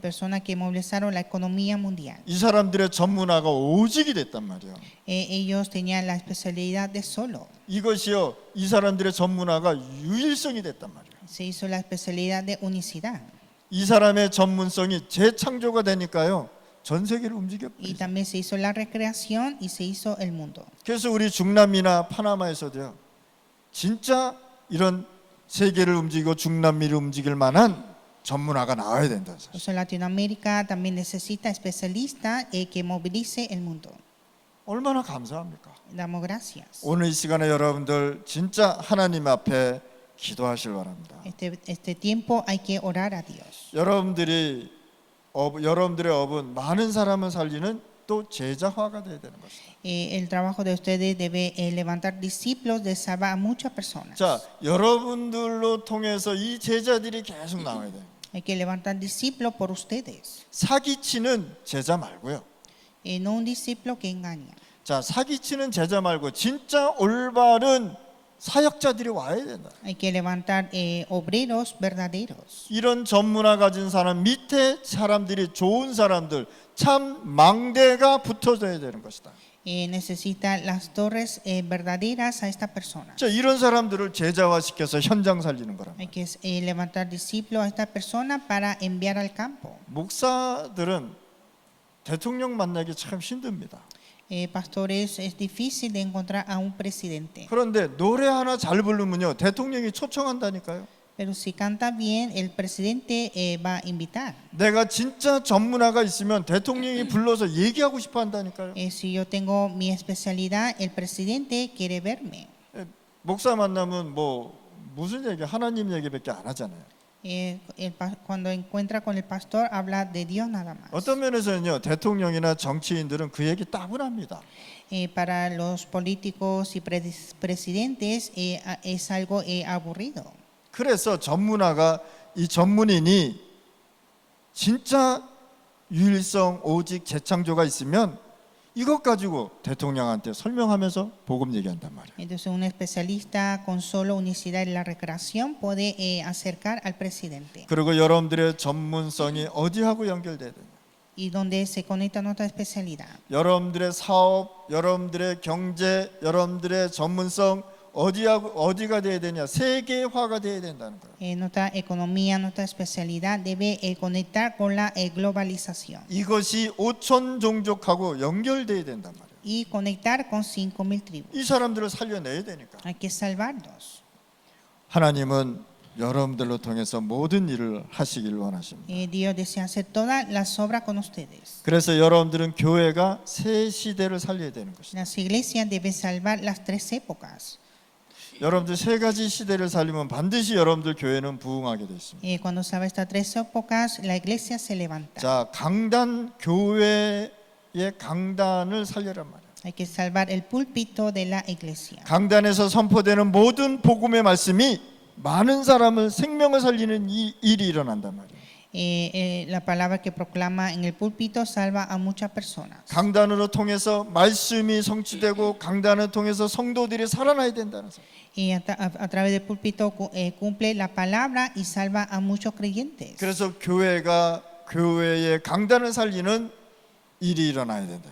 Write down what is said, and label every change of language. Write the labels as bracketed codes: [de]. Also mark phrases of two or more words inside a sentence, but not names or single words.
[es] Personas que movilizaron la economía mundial. [ko] 이 사람들의 전문화가 오직이 됐단 말이에요. [es] Ellos tenían la especialidad de solo. [ko] 이것이요, 이 사람들의 전문화가 유일성이 됐단 말이에요. [es] Se hizo la especialidad de unicidad. [ko] 이 사람의 전문성이 재창조가 되니까요, 전 세계를 움직여. [es] Y también se hizo la recreación y se hizo el mundo. [ko] 그래서 우리 중남미나 파나마에서도요, 진짜 이런 세계를 움직이고 중남미를 움직일 만한 전문화가 나와야 된다. [es] Por eso Latinoamérica también necesita especialistas que movilice el mundo. [ko] 얼마나 감사합니까? [es] Damos gracias. [ko] 오늘 이 시간에 여러분들 진짜 하나님 앞에 기도하실 바랍니다. [es] Este tiempo hay que orar a Dios. [ko] 여러분들의 업은 많은 사람을 살리는 또 제자화가 되어야 되는 것이다. [es] El trabajo de ustedes debe levantar discípulos de salvar a muchas personas. [ko] 자, 여러분들로 통해서 이 제자들이 계속 나와야 돼요. [es] Hay que levantar discípulos por ustedes. [ko] 사기치는 제자 말고요. [es] No un discípulo que engaña. [ko] 자, 사기치는 제자 말고 진짜 올바른 사역자들이 와야 된다. [es] Hay que levantar obreros verdaderos. [ko] 이런 전문화 가진 사람 밑에 사람들이 좋은 사람들 참 망대가 붙어져야 되는 것이다. [es] Necesita las torres verdaderas a esta persona. [ko] 자, 이런 사람들을 제자화 시켜서 현장 살리는 거란 [es] Hay [ko] 말이에요. [es] que levantar discípulos a esta persona para enviar al campo. [ko] 목사들은 대통령 만나기 참 힘듭니다. [es] Pastores, es difícil de encontrar a un presidente. [ko] 그런데 노래 하나 잘 부르면요 대통령이 초청한다니까요. [es] Pero si canta bien, el presidente va a invitar. [ko] 내가 진짜 전문화가 있으면 대통령이 불러서 얘기하고 싶어 한다니까요. [es] Si yo tengo mi especialidad, el presidente quiere verme. [ko] 목사 만나면 뭐 무슨 얘기 하나님 얘기밖에 안 하잖아요. [es] Cuando encuentra con el pastor, habla de Dios nada más. [ko] 어떤 면에서는요 대통령이나 정치인들은 그 얘기 따분합니다. [es] Para los políticos y presidentes es algo aburrido. [ko] 그래서 전문화가 이 전문인이 진짜 유일성 오직 재창조가 있으면 이것 가지고 대통령한테 설명하면서 복음 얘기한단 말이에요. [es] Entonces un especialista con solo unicidad en la recreación puede acercar al presidente. [ko] 그리고 여러분들의 전문성이 어디하고 연결돼야 되냐? [es] Y donde se conecta nuestra especialidad. [ko] 여러분들의 사업, 여러분들의 경제, 여러분들의 전문성 어디가 돼야 되냐? 세계화가 돼야 된다는 거예요. [es] Nuestra economía, nuestra especialidad debe conectar con la globalización. [ko] 이것이 5천 종족하고 연결돼야 된단 말이에요. [es] Y conectar con 5,000 tribus. [ko] 이 사람들을 살려내야 되니까. [es] Hay que salvarlos. [ko] 하나님은 여러분들로 통해서 모든 일을 하시길 원하십니다. [es] Dios desea hacer todas las obras con ustedes. [ko] 그래서 여러분들은 교회가 새 시대를 살려야 되는 것입니다. [es] Las iglesias deben salvar las 3 épocas. [ko] 여러분들 세 가지 시대를 살리면 반드시 여러분들 교회는 부흥하게 돼 있습니다. [es] Cuando sabe estas 3 épocas, la iglesia se levanta. [ko] 자, 강단 교회의 강단을 살려란 말이에요. [es] Hay que salvar el púlpito de la iglesia. [ko] 강단에서 선포되는 모든 복음의 말씀이 많은 사람을 생명을 살리는 이 일이 일어난단 말이에요. [es] La palabra que proclama en el púlpito salva a muchas personas. [ko] 강단으로 통해서 말씀이 성취되고 강단을 통해서 성도들이 살아나야 된다는 거. [es] Y a través del púlpito cumple la palabra y salva a muchos creyentes. [ko] 그래서 교회가 교회의 강단을 살리는 일이 일어나야 된다.